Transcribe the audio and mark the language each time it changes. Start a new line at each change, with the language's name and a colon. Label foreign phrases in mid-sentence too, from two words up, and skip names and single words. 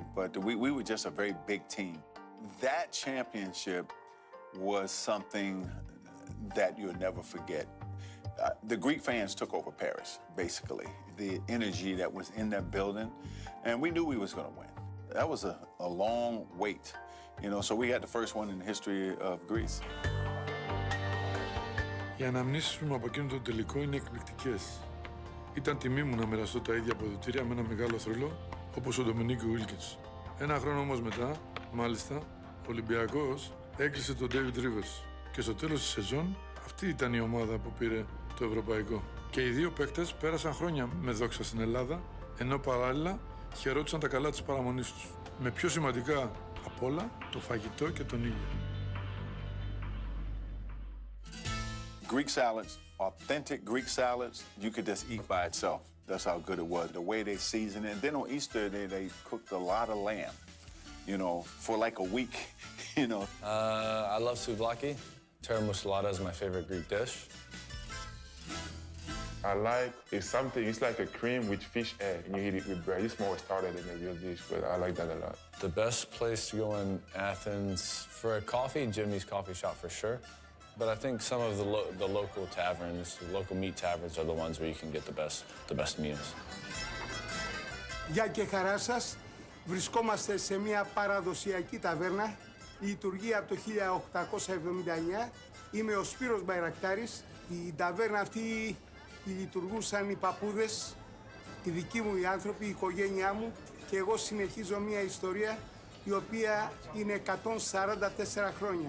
English: But we were just a very big team. That championship was something that you'll never forget. The Greek fans took over Paris, basically. The energy that was in that building, and we knew we was going to win. That was a long wait, so we got the first one in the history of Greece.
Greek: Οι αναμνήσεις μου από εκείνο το τελικό είναι εκπληκτικές. Ήταν τιμή μου να μοιραστώ τα ίδια αποδυτήρια με ένα μεγάλο θρύλο όπως ο Ντομινίκο Βίλκιτς. Ένα χρόνο όμως μετά, μάλιστα, ο Ολυμπιακός έκλεισε τον David Rivers. Και στο τέλος της σεζόν, αυτή ήταν η ομάδα που πήρε το ευρωπαϊκό. Και οι δύο παίκτες πέρασαν χρόνια με δόξα στην Ελλάδα, ενώ παράλληλα χαιρόντουσαν τα καλά της παραμονής τους. Με πιο σημαντικά απ' όλα, το φαγητό και τον ήλιο.
English: Greek salads, authentic Greek salads, you could just eat by itself. That's how good it was. The way they season it. And then on Easter, they cooked a lot of lamb, for like a week, I love souvlaki. Termosalata is my favorite Greek dish. It's like a cream with fish egg, and you eat it with bread. It's more started than a real dish, but I like that a lot. The best place to go in Athens for a coffee, Jimmy's Coffee Shop for sure. But I think some of the local taverns, the local meat taverns are the ones where you can get the best meals.
Greek: Γεια και χαρά σας. Βρισκόμαστε σε μια παραδοσιακή ταβέρνα. Λειτουργεί από το 1879. Είμαι ο Σπύρος Μπαϊρακτάρης. Η ταβέρνα αυτή τη λειτουργούσαν οι παππούδες, οι δικοί μου οι άνθρωποι, η οικογένειά μου, και εγώ συνεχίζω μια ιστορία η οποία είναι 144 χρόνια.